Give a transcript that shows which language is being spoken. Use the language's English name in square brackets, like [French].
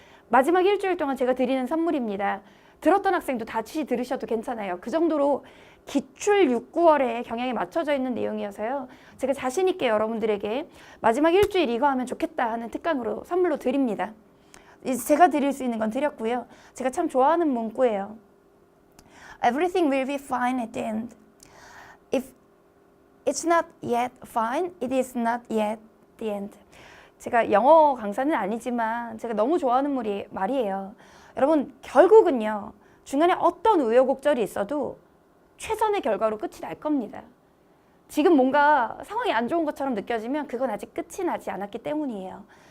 [Korean] 마지막 일주일 동안 제가 드리는 선물입니다. 들었던 학생도 다시 들으셔도 괜찮아요. 그 정도로 기출 6, 9월에 경향에 맞춰져 있는 내용이어서요. 제가 자신 있게 여러분들에게 마지막 일주일 이거 하면 좋겠다 하는 특강으로 선물로 드립니다. 이제 제가 드릴 수 있는 건 드렸고요. 제가 참 좋아하는 문구예요. [English] Everything will be fine at the end. If it's not yet fine, it is not yet the end. [Korean] 제가 영어 강사는 아니지만 제가 너무 좋아하는 말이에요. 여러분, 결국은요. 중간에 어떤 우여곡절이 있어도 최선의 결과로 끝이 날 겁니다. 지금 뭔가 상황이 안 좋은 것처럼 느껴지면 그건 아직 끝이 나지 않았기 때문이에요.